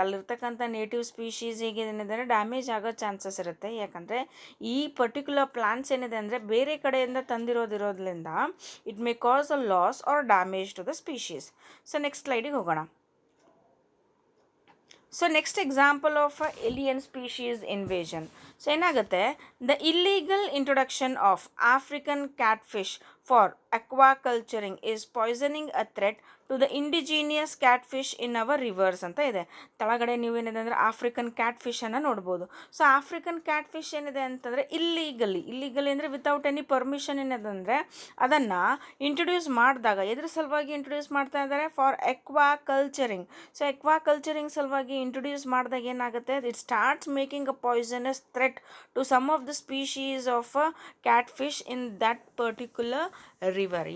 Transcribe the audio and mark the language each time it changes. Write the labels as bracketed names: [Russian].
[Kannada] ಅಲ್ಲಿರ್ತಕ್ಕಂಥ ನೇಟಿವ್ ಸ್ಪೀಶೀಸಿಗೆ ಏನಿದೆ ಡ್ಯಾಮೇಜ್ ಆಗೋ ಚಾನ್ಸಸ್ ಇರುತ್ತೆ. ಯಾಕಂದರೆ ಈ ಪರ್ಟಿಕ್ಯುಲರ್ ಪ್ಲಾಂಟ್ಸ್ ಏನಿದೆ ಅಂದರೆ ಬೇರೆ ಕಡೆಯಿಂದ ತಂದಿರೋದ್ರಿಂದ [English] It may cause a loss or damage to the species. [Kannada] So next ಸ್ಲೈಡಿಗೆ ಹೋಗೋಣ. [English] So next example of alien species invasion. [Kannada] So ಏನಾಗುತ್ತೆ, [English] the illegal introduction of African catfish for aquaculturing is poisoning a threat to the indigenous catfish in our rivers [Kannada] ಅಂತ ಇದೆ. ತಳಗಡೆ ನೀವೇನಿದೆ ಅಂದರೆ African ಕ್ಯಾಟ್ಫಿಶನ್ನು ನೋಡ್ಬೋದು. So African catfish ಏನಿದೆ ಅಂತಂದರೆ ಇಲ್ಲಿಗಲಿ ಅಂದರೆ [English] without any permission [Kannada] ಏನಿದೆ ಅಂದರೆ ಅದನ್ನು ಇಂಟ್ರೊಡ್ಯೂಸ್ ಮಾಡಿದಾಗ ಎದ್ರ ಸಲುವಾಗಿ ಇಂಟ್ರೊಡ್ಯೂಸ್ ಮಾಡ್ತಾ ಇದ್ದಾರೆ? [English] For aquaculturing. [Kannada] ಸೊ ಎಕ್ವಾಕಲ್ಚರಿಂಗ್ ಸಲುವಾಗಿ ಇಂಟ್ರೊಡ್ಯೂಸ್ ಮಾಡಿದಾಗ ಏನಾಗುತ್ತೆ, [English] It starts making a poisonous threat to some of the species of catfish in that particular river.